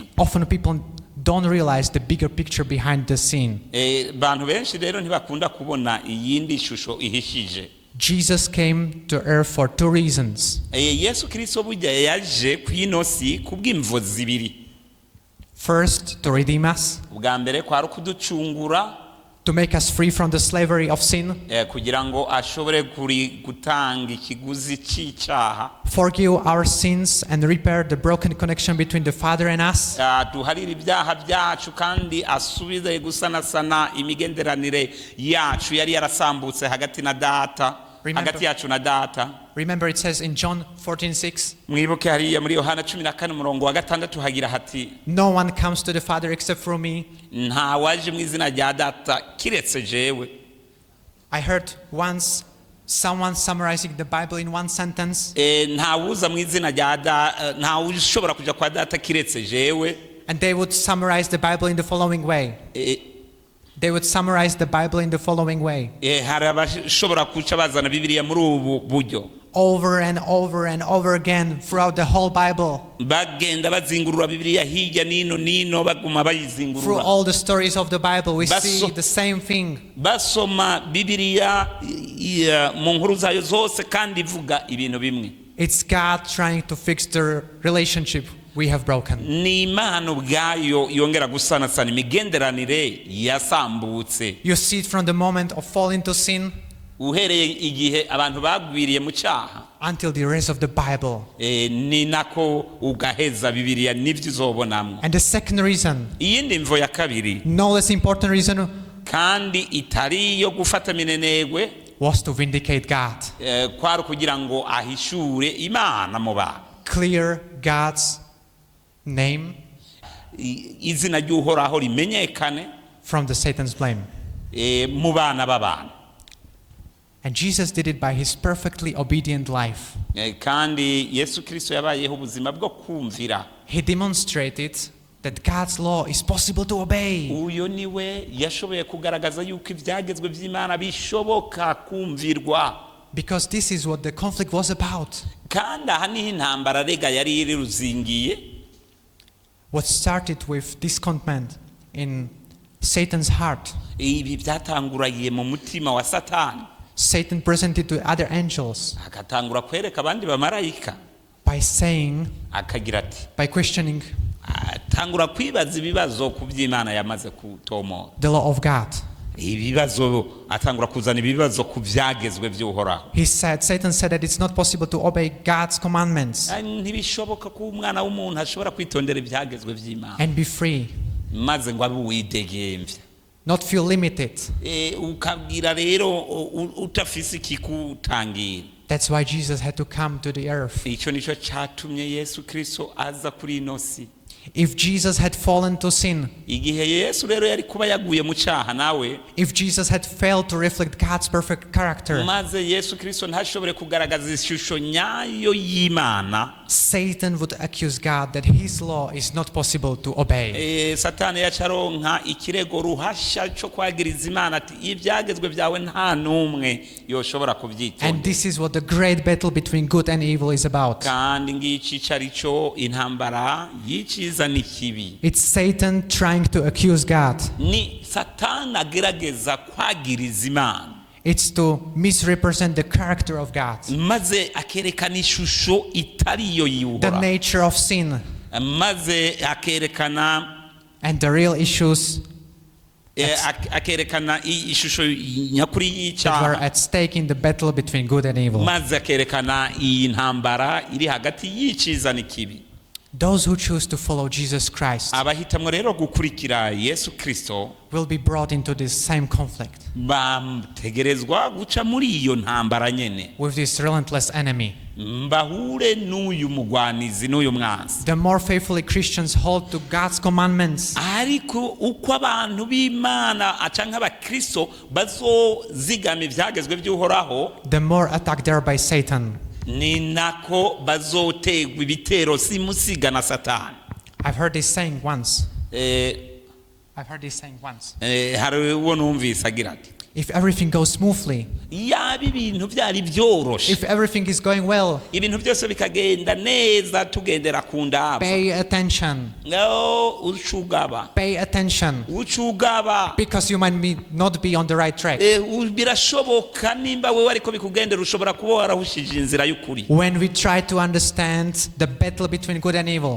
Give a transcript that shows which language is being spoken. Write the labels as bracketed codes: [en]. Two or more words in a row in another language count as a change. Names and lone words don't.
[en] Often people don't realize the bigger picture behind the scene. [rn] Bantu benshi rero ntibakunda kubona iyindi shusho ihishije. [en] Jesus came to earth for two reasons. [rn] Yesu Kristo burya yaje kw'inosi kubw'imvo zibiri. [en] First, to redeem us, [rn] Ubwa mbere kwari kuducungura, [en] to make us free from the slavery of sin, [rn] kugira ngo ashobore gutanga ikiguzi cy'icyaha, [en] forgive our sins and repair the broken connection between the Father and us, [rn] duharire ibyaha byacu kandi asubize gusanasana imigenderanire yacu yari yarasambutse hagati na data, hagati yacu na data. [en] Remember it says in John 14:6, [rn] Mwibuke hariya muri Yohana 14:6 hagira hati, [en] no one comes to the Father except through me. [rn] nta waje mu izina rya data kiretse jewe. [en] I heard once someone summarizing the Bible in one sentence, [rn] Nta wuza mu izina rya data, nta ushobora kuja kwa data kiretse jewe. [en] and they would summarize the Bible in the following way. They would summarize the Bible in the following way. [rn] Hari abashobora kuca bazana Bibiliya muri ubu buryo. [en] Over and over and over again throughout the whole Bible. [rn] Bagenda bazingurura Bibiliya hirya nino baguma [en] Through [rn] bayizingurura. [en] all the stories of the Bible, we see the same thing. [rn] Basoma Bibiliya mu nkuru zayo zose kandi ivuga ibintu bimwe. [en] It's God trying to fix the relationship we have broken. [rn] Ni Imana ubwayo yongera gusanasana imigenderanire yasambutse. [en] You see it from the moment of fall into sin [rn] Uhereye igihe abantu bagwiriye mu cyaha, [en] until the rest of the Bible. [rn] ni nako ugaheza Bibiliya nivyo uzobonamwo. [en] And the second reason, [rn] Iyindi mvo ya kabiri [en] no less important reason, [rn] kandi itari yo gufata minenegwe, [en] was to vindicate God. [rn] kwari kugira ngo ahishure Imana mu bantu. [en] Clear God's name [rn] Izina ry'Uhoraho rimenyekane [en] from the Satan's blame. [rn] mu bana b'abantu. [en] And Jesus did it by his perfectly obedient life. [rn] Kandi Yesu Kristo yabayeho ubuzima bwo kumvira. [en] He demonstrated that God's law is possible to obey. [rn] Uyo niwe yashoboye kugaragaza yuko ibyagezwe by'Imana bishoboka kumvirwa. [en] Because this is what the conflict was about. [rn] Kandi aha niho intambara rega yari iri ruzingiye. [en] What started with discontentment in Satan's heart, [rn] Ibi byatanguragiye mu mutima wa Satani. [en] Satan presented to other angels [rn] Akatangura kwereka abandi bamarayika. [en] by saying, [rn] Akagira ati, [en] by questioning [rn] atangura kwibaza ibibazo ku by'Imana yamaze kutomora. [en] the law of God. [rn] Ibibazo atangura kuzana ibibazo ku byagezwe by'Uhoraho. [en] Satan said that it's not possible to obey God's commandments [rn] Ntibishoboka ko umwana w'umuntu ashobora kwitondera ibyagezwe by'Imana [en] and be free, [rn] maze ngo abe uwidegemvya. [en] not feel limited. [rn] Ukabwira rero utafise ikikutangira. [en] That's why Jesus had to come to the earth. [rn] Icyo nico cyatumye Yesu Kristo aza kuri ino si. [en] If Jesus had fallen to sin, [rn] Igihe Yesu rero yari kuba yaguye mu cyaha nawe, [en] if Jesus had failed to reflect God's perfect character, [rn] maze Yesu Kristo ntashobore kugaragaza ishusho nyayo y'Imana, [en] Satan would accuse God that his law is not possible to obey. [rn] Satani yacaronka ikirego ruhasha cyo kwagiriza Imana ati ibyagezwe byawe nta numwe yoshobora [en] And [rn] kubyitondera. [en] this is what the great battle between good and evil is about. [rn] Kandi ngici carico intambara y'iciza n'ikibi. [en] It's Satan trying to accuse God. [rn] Ni Satani agerageza kwagiriza Imana, [en] It's to misrepresent the character of God, [rn] maze akerekana ishusho itari yo [en] the [rn] y'Uhoraho, [en] nature of sin, [rn] maze akerekana [en] and the real issues [rn] akerekana ishusho nyakuri [en] that were [rn] y'icyaha [en] at stake in the battle between good and evil. [rn] maze akerekana iyi ntambara iri hagati y'icyiza n'ikibi. [en] Those who choose to follow Jesus Christ [rn] abahitamwo rero gukurikira Yesu Kristo [en] will be brought into this same conflict [rn] bategerezwa guca muri iyo ntambara nyene [en] with this relentless enemy. [rn] mbahure n'uyu mugwanizi n'uyu mwanzi. [en] The more faithfully Christians hold to God's commandments, [rn] ariko uko abantu b'Imana canke abakristo bazozigama ivyagezwe by'uhoraho, [en] the more attacked they are by Satan. [rn] ni nako bazotegwa ibitero simusiga na Satani. [en] I've heard this saying once. [rn] hari uwo numvise agira ati, [en] If everything goes smoothly, [rn] yaba ibintu byari byoroshe, [en] if everything is going well, [rn] ibintu byose bikagenda neza tugendera ku ndaba, [en] pay attention. [rn] ucugaba [en] Pay attention. Because you might not be on the right track. [rn] birashoboka nimba wewe ariko bikugendera ushobora kuba warahushije inzira y'ukuri. [en] When we try to understand the battle between good and evil,